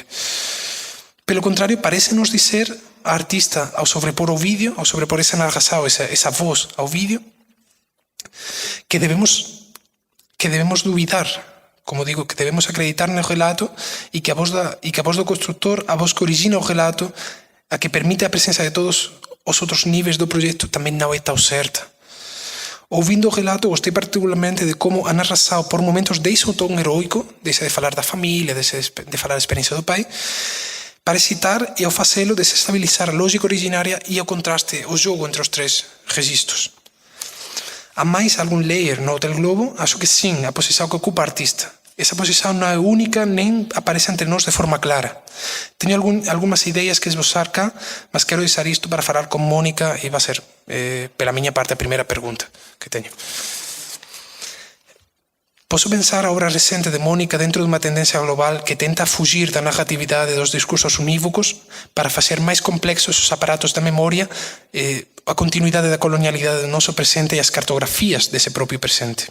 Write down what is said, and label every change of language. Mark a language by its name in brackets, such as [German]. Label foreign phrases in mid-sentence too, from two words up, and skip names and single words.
[Galician] Pelo contrario, parécenos dizer a artista, ao sobrepor o vídeo, ao sobrepor esa narração, esa voz ao vídeo, que debemos duvidar, como digo, que debemos acreditar no relato e que a voz do constructor, a voz que origina o relato, a que permite a presença de todos os outros níveis do proxecto, tamén non é tão certa. Ouvindo o relato, gostei particularmente de como a narração por momentos deixa o tom heroico, deixa de falar da família, de falar da experiencia do pai, para citar e ao facelo desestabilizar a lógica originária e o contraste, o jogo entre os tres registros. Há máis algún layer no Hotel Globo? Acho que sim, a posición que ocupa a artista. Esa posición non é única nem aparece entre nós de forma clara. Teño algunhas ideas que esbozar cá, mas quero deixar isto para falar con Mónica e vai ser, pela miña parte, a primeira pergunta que teño. Posso pensar a obra recente de Mónica dentro dunha tendencia global que tenta fugir da narratividade dos discursos unívocos para facer máis complexos os aparatos da memoria, a continuidade da colonialidade do noso presente e as cartografías dese propio presente.